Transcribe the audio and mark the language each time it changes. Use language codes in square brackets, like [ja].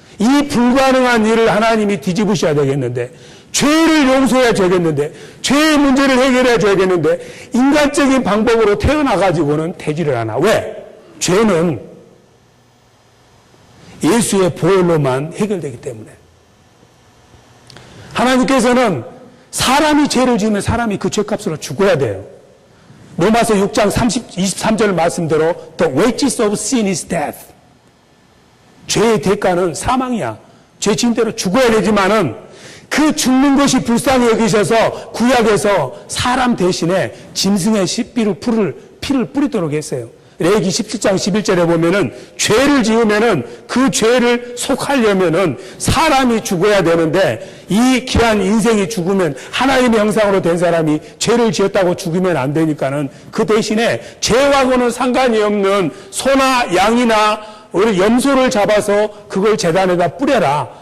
[ko] 이 불가능한 일을 하나님이 뒤집으셔야 되겠는데 죄를 용서해야 되겠는데 죄의 문제를 해결해야 되겠는데 인간적인 방법으로 태어나가지고는 되지를 않아. 왜? 죄는 예수의 보혈로만 해결되기 때문에. 하나님께서는 사람이 죄를 지으면 사람이 그 죄값으로 죽어야 돼요. 로마서 6장 23절 말씀대로 [en] The wages of sin is death. [ko] 죄의 대가는 사망이야. 죄 지은 대로 죽어야 되지만은 그 죽는 것이 불쌍히 여기셔서 구약에서 사람 대신에 짐승의 피를 뿌리도록 했어요. 레위기 17장 11절에 보면은 죄를 지으면은 그 죄를 속하려면은 사람이 죽어야 되는데 이 귀한 인생이 죽으면 하나님의 형상으로 된 사람이 죄를 지었다고 죽으면 안 되니까는 그 대신에 죄하고는 상관이 없는 소나 양이나 우리 염소를 잡아서 그걸 제단에다 뿌려라.